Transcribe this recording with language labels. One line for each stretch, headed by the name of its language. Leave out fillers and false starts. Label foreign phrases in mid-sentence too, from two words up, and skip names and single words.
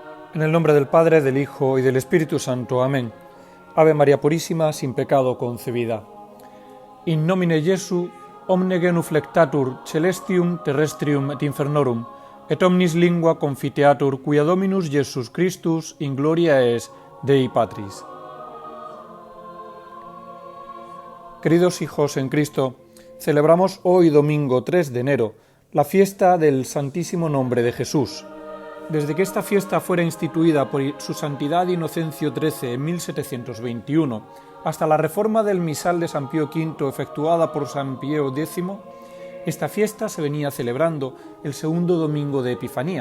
Spanish: En el nombre del Padre, del Hijo y del Espíritu Santo. Amén. Ave María Purísima, sin pecado concebida.
Latin: In nomine Jesu, omne genuflectatur celestium, terrestrium et infernorum, et omnis lingua confiteatur, quia Dominus Jesus Christus in gloria es Dei Patris.
Spanish: Queridos hijos en Cristo, celebramos hoy domingo 3 de enero la fiesta del Santísimo Nombre de Jesús. Desde que esta fiesta fuera instituida por su Santidad Inocencio XIII en 1721 hasta la reforma del misal de San Pío V efectuada por San Pío X, esta fiesta se venía celebrando el segundo domingo de Epifanía.